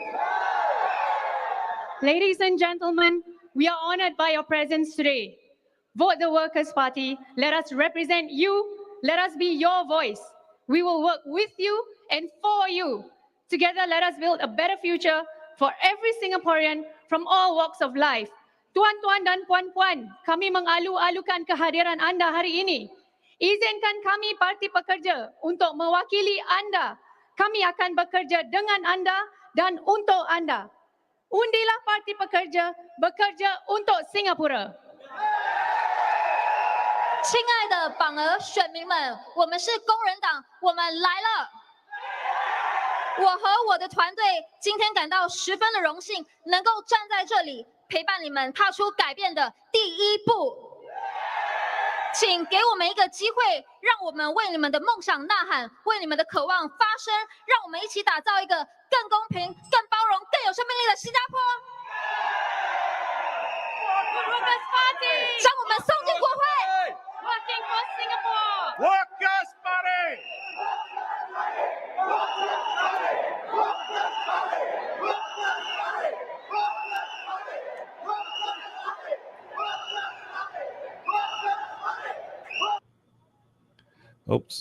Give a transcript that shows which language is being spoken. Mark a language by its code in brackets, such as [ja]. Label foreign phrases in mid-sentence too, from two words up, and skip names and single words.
[en] Ladies and gentlemen, we are honored by your presence today. Vote the Workers' Party. Let us represent you. Let us be your voice. We will work with you and for you. Together, let us build a better future for every Singaporean from all walks of life. [ms] Tuan-tuan dan puan-puan, kami mengalu-alukan kehadiran anda hari ini. Izinkan kami Parti Pekerja untuk mewakili anda. Kami akan bekerja dengan anda dan untuk anda. Undilah Parti Pekerja, bekerja untuk Singapura. [zh] 亲爱的榜额选民们，我们是工人党，我们来了。我和我的团队今天感到十分的荣幸，能够站在这里陪伴你们踏出改变的第一步。请给我们一个机会，让我们为你们的梦想呐喊，为你们的渴望发声，让我们一起打造一个更公平、更包容、更有生命力的新加坡。将我们送进国会。 [en] Working for Singapore. Workers' Party. Oops.